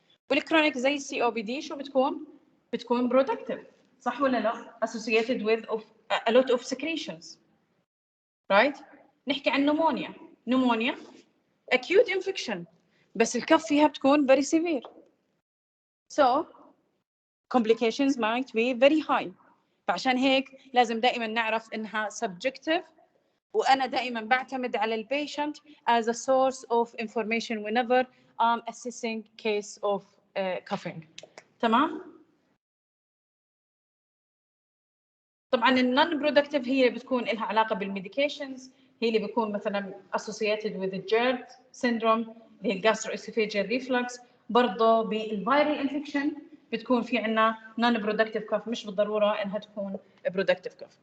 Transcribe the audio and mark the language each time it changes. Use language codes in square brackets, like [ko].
[ar] والكرونيك زي السي او بي دي شو بتكون برودكتيف، صح ولا لا؟ [en] associated with a lot of secretions, right؟ [ar] نحكي عن نمونيا [en] acute infection [ar] بس الكف فيها بتكون [en] very severe, so complications might be very high. [ar] فعشان هيك لازم دائما نعرف انها subjective، وانا دائما بعتمد على البيشنت [en] as a source of information whenever I'm assessing case of coughing. [ar] تمام. طبعا النون برودكتيف هي بتكون لها علاقه بالميديكيشنز، هي اللي بيكون مثلا [en] associated with the GERD syndrome [ar] اللي هي الجاسترواسوفيجيال ريفلكس. برضه بالفيرال انفكشن بتكون في عندنا نون برودكتيف كف، مش بالضروره انها تكون برودكتيف كف.